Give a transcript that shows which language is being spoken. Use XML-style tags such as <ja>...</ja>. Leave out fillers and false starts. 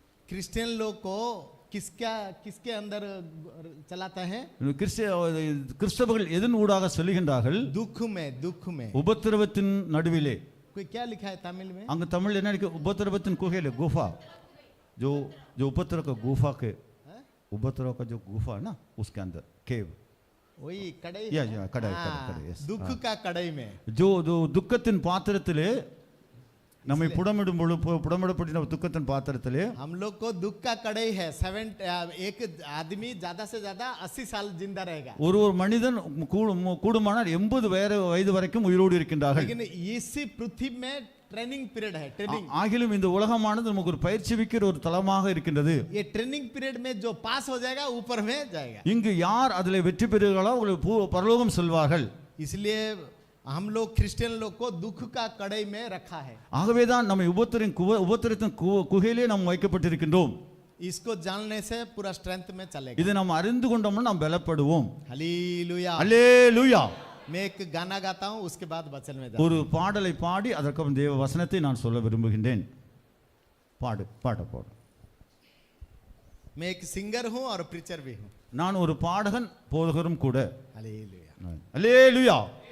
<hi>Christian लोग को किसके अंदर चलाता है?</hi> <ta>கிறிஸ்தவர்கள் எதன் ஊடாக செல்கின்றார்கள்?</ta> <hi>दुख में</hi> <ta>உபத்திரவத்தின் நடுவிலே.</ta> <hi>कोई क्या लिखा है तमिल में?</hi> <ta>அங்க தமிழ் என்ன இருக்கு? உபத்திரவத்தின் குகையிலே,</ta> <hi>गुफा, जो उपद्रव का गुफा के, उपद्रव का जो गुफा है ना, उसके अंदर केव, वही कड़ाई, या कड़ाई, yes. दुख का कड़ाई में,</hi> <ta>जो दुखத்தின் பாத்திரத்திலே நம்மை புடமிடப்பட்ட துக்கத்தின் பாத்திரத்திலே</ta> <hi>हम लोग को दुख का कड़ाई है। एक आदमी ज्यादा से ज्यादा 80 साल जिंदा रहेगा।</hi> <ta>ஒரு மனிதன் கூடுமானால் 80 வயது வரைக்கும் உயிரோடு இருக்கின்றார்கள்.</ta> <hi>लेकिन इसी पृथ्वी में ट्रेनिंग पीरियड है, ट्रेनिंग।</hi> <ta>ஆகிலும் இந்த உலகமானது நமக்கு ஒரு பயிற்சி விக்கிற ஒரு தளமாக இருக்கின்றது.</ta> <hi>ये ट्रेनिंग पीरियड में जो पास हो जाएगा ऊपर में जाएगा।</hi> <ta>இங்கு யார் அதிலே வெற்றி பெறுகிறார்களோ அவர்கள் பரலோகம் செல்வார்கள்.</ta> <hi>इसलिए हम लोग क्रिश्चियन लोग को दुख का कड़ाई में रखा है।</hi> <ta>ஆகவேதான் நம்ம உபத்திரத்தின் குகையிலே நாம் வைக்கப்பட்டிருக்கின்றோம்.</ta> <hi>इसको जानने से पूरा स्ट्रेंथ में चलेगा।</hi> <ta>இதை நாம் அறிந்து கொண்டோம்னா நாம் பலப்படுவோம்.</ta> <hi>हालेलुया,</hi> <ta>அல்லேலூயா.</ta> <hi>मैं एक गाना गाता हूं, उसके बाद वचन में</hi> <ta>ஒரு பாடலை பாடி அதற்கு தேவ வசனத்தை நான் சொல்ல விரும்புகின்றேன். பாடு.</ta> <hi>मैं एक सिंगर हूं और प्रीचर भी हूं।</hi> <ta>நான் ஒரு பாடகன், போதகரும் கூட.</ta> <hi>हालेलुया,</hi> <ta>அல்லேலூயா.</ta>